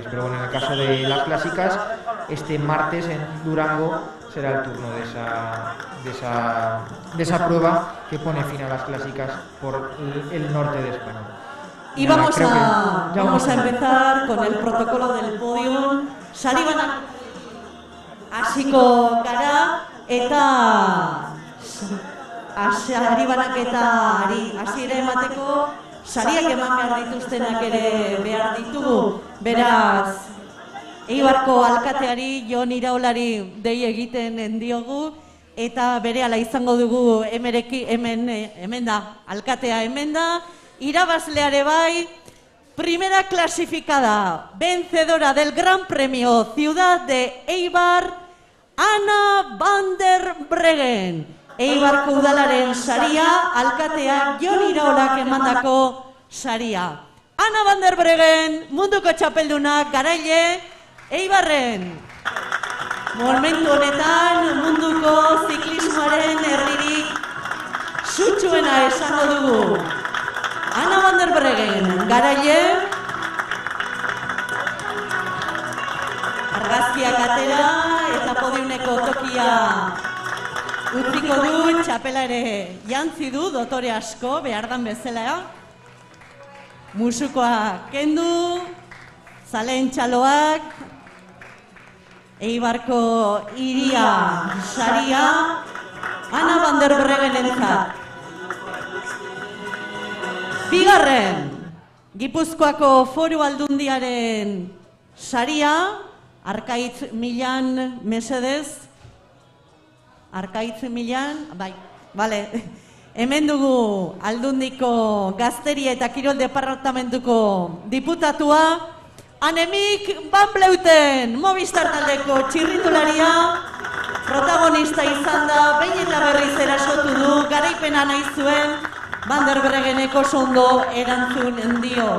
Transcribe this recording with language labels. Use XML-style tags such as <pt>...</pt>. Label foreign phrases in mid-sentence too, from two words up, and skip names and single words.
<es>Pero bueno, en el caso de las clásicas, este martes en Durango será el turno de esa prueba que pone fin a las clásicas por el norte de España. Y vamos a empezar con el protocolo del podio.</es> <eu>Sari hasiko gara eta sari banaketari hasiera emateko sariak eman behar dituztenak ere behar ditugu. Beraz, Eibarko alkateari Jon Iraolari dei egiten diogu eta berehala izango dugu hemen da, alkatea hemen da, irabazleare bai,</eu> <es>primera clasificada, vencedora del Gran Premio Ciudad de Eibar, Ana van der Breggen.</es> <eu>Eibarko udalaren saria, alkatea Jon Iraolak emandako saria. Ana van der Breggen, munduko txapeldunak, garaile, Eibarren. Momentu honetan, munduko ziklismoaren herririk sutsuena esango dugu. Ana van der Breggen, garaile. Argazkiak atera eta podiumeko tokia utziko du, txapela ere jantzi du, dotore asko, behardan bezala. Musukoa kendu, zaleen txaloak, Eibarko iria saria, Ana van der Breggen entzat. Bigarren, Gipuzkoako Foru Aldundiaren saria, Arkaitz Milan mesedez, Arkaitz Milan, bai, bale, hemen dugu Aldundiko Gazteria eta Kirol Departamentuko diputatua, Annemiek van Vleuten, Movistar taldeko txirrindularia, protagonista izan da, behin eta berriz erasotu du, garaipena nahi zuen, Van der Breggeneko ondo erantzun dio.</eu>